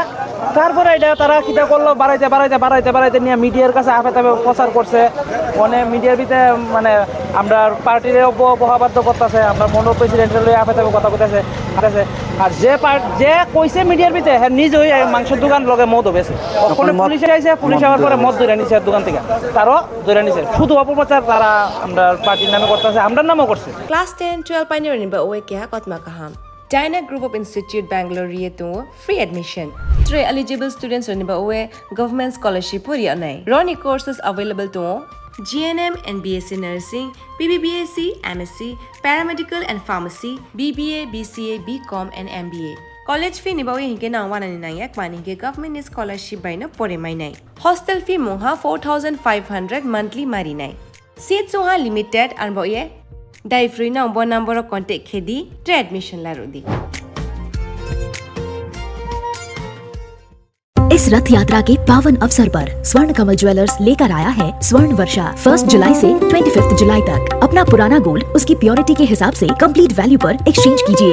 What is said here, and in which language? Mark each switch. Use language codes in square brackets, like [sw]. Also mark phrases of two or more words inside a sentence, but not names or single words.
[bn] তারপরে এটা তারা কিটা করলো, বাড়াইতে নিয়ে মিডিয়ার কাছে আফেতাবে প্রচার করছে, অনেক মিডিয়ার ভিতরে মানে আমরা পার্টির বহাবাদ্য করতেছে, আমরা মনো প্রেসিডেন্টের লই আফেতাবে কথা কইতেছে। আর যে কইছে মিডিয়ার ভিতরে হ্যাঁ নিজেই মাংসের দোকান লগে মদও বেছে, ওখানে পুলিশে আইছে, পুলিশ আবার পরে মদ ধরে নিছে দোকান থেকে, তারও ধরে নিছে। শুধু অপপ্রচার তারা আমরা পার্টির নামে করতেছে, আমরা নামও করছে। [en] Class 10-12 pioneering [trp] ba oe kya kotma kaham. Dyna Group of Institute Bangalore riyetu [en] free admission. [trp] 3 [en] eligible students [trp] ni ba oe [en] government scholarship [trp] puri anai. [en] Roni courses available to GNM and BSc Nursing, BBBSc, MSc, Paramedical and Pharmacy, BBA, BCA, BCom and MBA. College fee [trp] ni ba oe hinke na 199 mani ke [en] government scholarship [trp] by na pore mai nai. [en] Hostel fee [trp] moha 4,500 monthly mari nai. Seats soha [en] limited and [trp] ba oe Dai free na [en] number of contact [trp] khedi tre admission la rodi. [hi] इस रथ यात्रा के पावन अवसर पर स्वर्ण कमल ज्वेलर्स लेकर आया है स्वर्ण वर्षा। 1 जुलाई से 25 जुलाई तक अपना पुराना गोल्ड उसकी प्योरिटी के हिसाब से [en] complete value [hi] पर एक्सचेंज कीजिए।